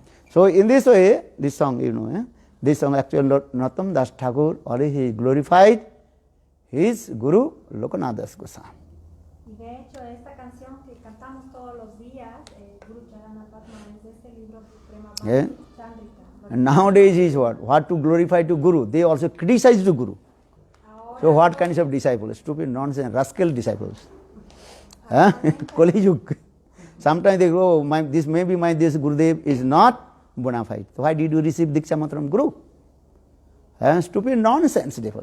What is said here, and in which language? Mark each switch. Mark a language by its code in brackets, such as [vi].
[en] So in this way, this song, this song actually Narottam Das Thakur already he glorified his Guru Lokanath Das Goswami. [es] Y de hecho, esta canción que cantamos todos los días, Guru Charana Padma, es de este libro Prema Bhakti Chandrika. [en] And nowadays is what? What to glorify to Guru? They also criticize to Guru. So what kinds of disciples? Stupid, nonsense, rascal disciples. Kali Yug. Sometimes they go, this Gurudev is not bona fide. So why did you receive Diksha Mantra from Guru? Stupid nonsense, therefore.